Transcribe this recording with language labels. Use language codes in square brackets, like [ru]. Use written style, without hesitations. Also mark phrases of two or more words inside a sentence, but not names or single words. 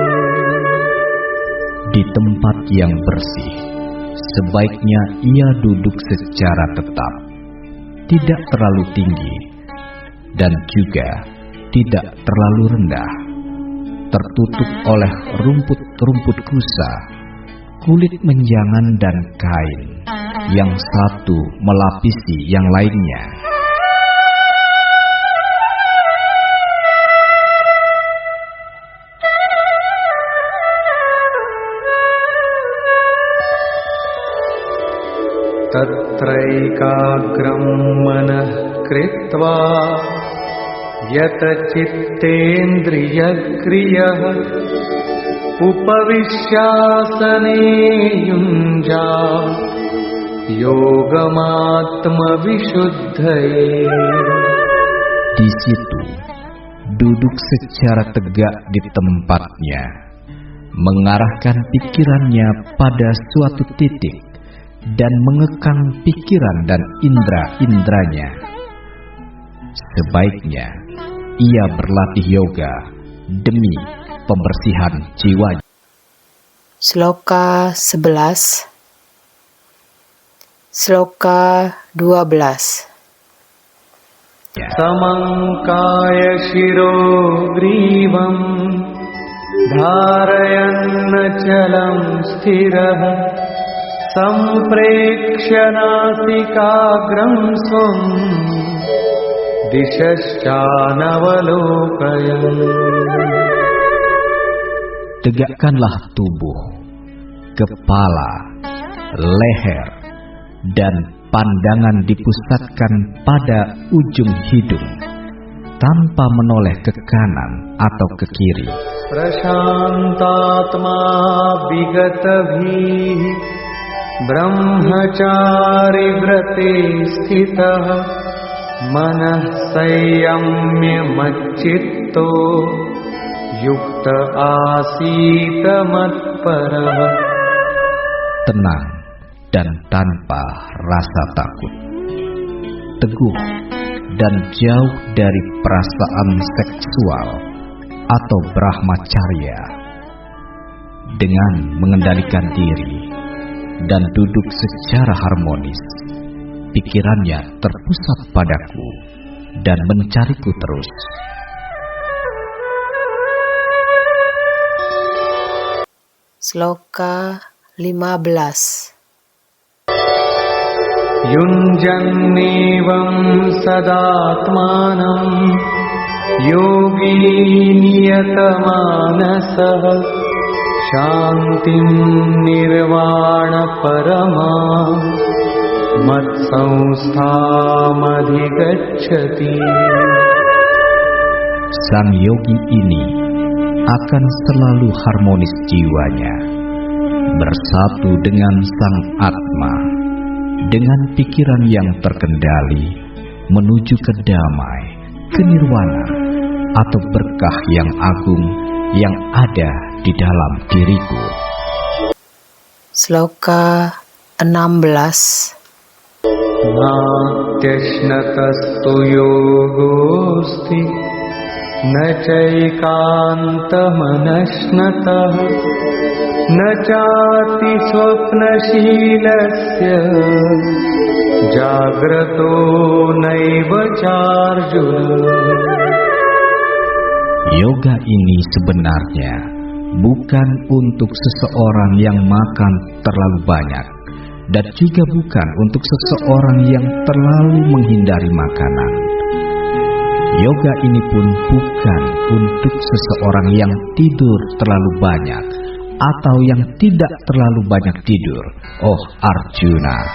[id] Di tempat yang bersih, sebaiknya ia duduk secara tetap, tidak terlalu tinggi dan juga tidak terlalu rendah, tertutup oleh rumput-rumput kusa, kulit menjangan dan kain, yang satu melapisi yang lainnya. [sa] तत्रैकाग्रं मनः कृत्वा यतचित्तेन्द्रियक्रियः उपविश्यासने युञ्जात् योगमात्मविशुद्धये. [id] Di situ duduk secara tegak di tempatnya, mengarahkan pikirannya pada suatu titik dan mengekang pikiran dan indera-inderanya. Sebaiknya ia berlatih yoga demi pembersihan jiwa. Sloka 11. Sloka 12. [sa] समङ्काय शिरो ग्रीवं धारयन्नचलं स्थिरः सम्प्रेक्ष्य नासिकाग्रं स्वं दिशश्चानवलोकयन्. [id] Tegakkanlah tubuh, kepala, leher, dan pandangan dipusatkan pada ujung hidung tanpa menoleh ke kanan atau ke kiri. [sa] प्रशान्तात्मा विगतभिः ब्रह्मचारि व्रते स्थितः मनः संयम्य मच्चित्तो युक्त आसीत मत्परः. [id] Tenang dan tanpa rasa takut, teguh dan jauh dari perasaan seksual atau brahmacarya, dengan mengendalikan diri dan duduk secara harmonis. Pikirannya terpusat padaku dan mencariku terus. Sloka 15. [sa] युञ्जन्नेवं सदात्मानं योगी नियतमानसः शान्तिं निर्वाणपरमा मत्संस्थामधिगच्छति. [id] Sang yogi ini akan selalu harmonis jiwanya, bersatu dengan Sang Atma, dengan pikiran yang terkendali, menuju ke damai, ke nirwana, atau berkah yang agung yang ada di dalam diriku. Sloka 16. [sa] नात्यश्नतस्तु योगोऽस्ति न चैकान्तमनश्नतः न चाति स्वप्नशीलस्य जाग्रतो नैव चार्जुन. [id] Yoga ini sebenarnya bukan untuk seseorang yang makan terlalu banyak, dan juga bukan untuk seseorang yang terlalu menghindari makanan. Yoga ini pun bukan untuk seseorang yang tidur terlalu banyak atau yang tidak terlalu banyak tidur, oh Arjuna.